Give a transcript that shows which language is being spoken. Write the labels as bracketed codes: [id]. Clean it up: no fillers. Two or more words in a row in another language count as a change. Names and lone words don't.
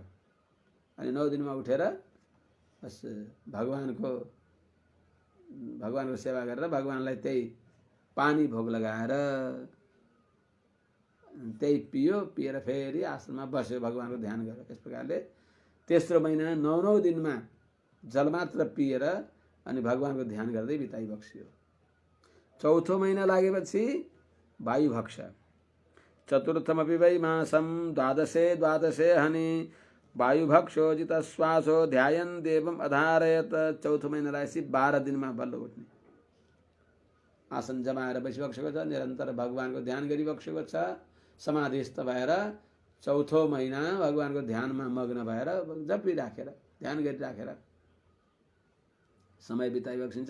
[ne] अनि 9 दिनमा उठेर बस भगवानको सेवा गरेर भगवानलाई त्यही पानी भोग लगाएर त्यही पियो, पिएर फेरि आसनमा बस्यो, भगवानको ध्यान गर्यो। यस प्रकारले तेस्रो महिना 9 दिनमा जलमात्र पिएर अनि भगवानको ध्यान गर्दै बिताइबक्स्यो। चौथो महिना लागेपछि [sa] वायुभक्ष चतुर्थमपि वै मासम द्वादशे हनि वायुभक्षो जितश्वासो ध्यायन देवम अधारयत। [ne] चौथो महिना लागेपछि 12 दिनमा बल्ल उठ्ने, आसन जमाएर बसिबक्सेको छ, निरन्तर भगवानको ध्यान गरिबक्सेको छ, समाधिस्थ भएर चौथो महिना भगवानको ध्यानमा मग्न भएर जपिराखेर ध्यान गरिराखेर समय बिताइबक्सिन्छ।